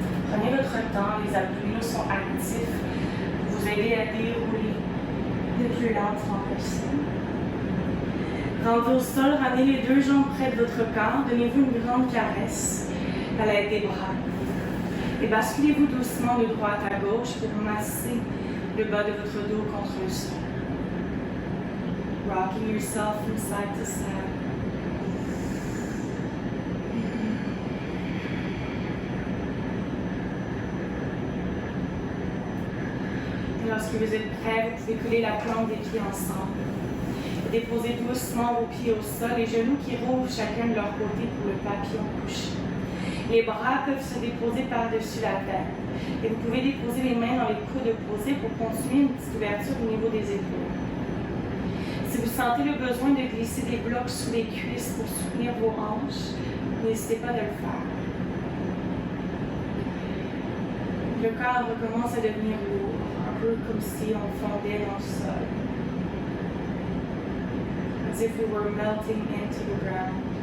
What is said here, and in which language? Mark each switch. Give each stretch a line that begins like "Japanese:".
French: Prenez votre temps, les abdominaux sont actifs pour vous aider à dérouler le plus lentement possible. Rentrez au sol, ramenez les deux jambes près de votre corps, donnez-vous une grande caresse à l'aide des bras. Et basculez-vous doucement de droite à gauche pour masser le bas de votre dos contre le sol.
English: Rocking yourself from side to side.
French: Et lorsque vous êtes prêt, vous pouvez coller la plante des pieds ensemble. Déposez doucement vos pieds au sol, les genoux qui roulent chacun de leur côté pour le papillon couché. Les bras peuvent se déposer par-dessus la tête. Et vous pouvez déposer les mains dans les coudes opposés pour continuer une petite ouverture au niveau des épaules. Si vous sentez le besoin de glisser des blocs sous les cuisses pour soutenir vos hanches, n'hésitez pas de le faire. Le corps recommence à devenir lourd, un peu comme si on fondait dans le sol.
English: As if we were melting into the ground.